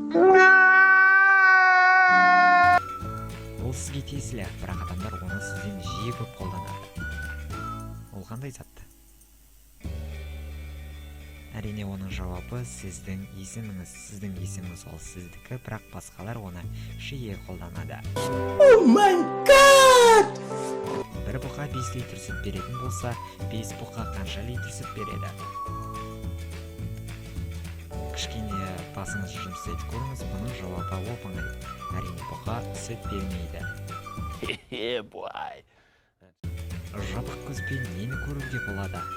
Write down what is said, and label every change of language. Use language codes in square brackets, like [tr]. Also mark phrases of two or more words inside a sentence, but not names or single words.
[kk] Ол сізге тиесілі, бірақ адамдар оны сізден жиі көп қолданады. Ол қандай затты? Әрине оның жауабы сіздің есіміңіз. Сіздің есіміңіз ол сіздікі, бірақ басқалар оны жиі қолданады. [en] Oh my god! [kk] Бір бұқа 5 литр сүт беретін болса, 5 бұқа қанша литр сүт береді? Кішкене басыңыз жұмсайтып көріңіз, бұның жауабы оп-оңай. Әрине бұқа сүт бермейді. Жабық көзбен нені көруге болады?